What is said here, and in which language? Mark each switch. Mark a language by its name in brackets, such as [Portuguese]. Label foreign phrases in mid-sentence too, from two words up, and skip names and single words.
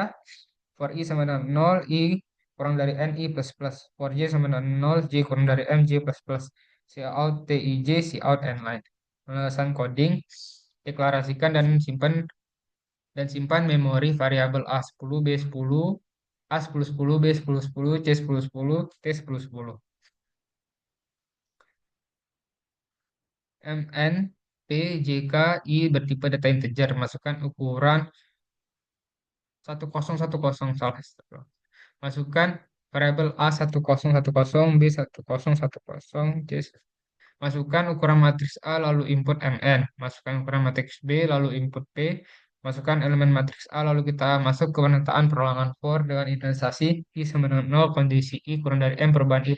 [Indonesian] For I sama dengan 0, I kurang dari N, I++. For J sama dengan 0, J kurang dari M, J++. Cout TIJ, Cout inline. Penulisan coding, deklarasikan dan simpan memori variabel A10, B10, A1010, B1010, C1010, T1010. MN, P, JK, I bertipe data integer. Masukkan ukuran 1010, salah. Masukkan variabel A1010, B1010, C. Masukkan ukuran matriks A lalu input MN. Masukkan ukuran matriks B lalu input P. Masukkan elemen matriks A lalu kita masuk ke penataan perulangan for dengan inisialisasi I sama dengan 0, kondisi I kurang dari M perubahan I++.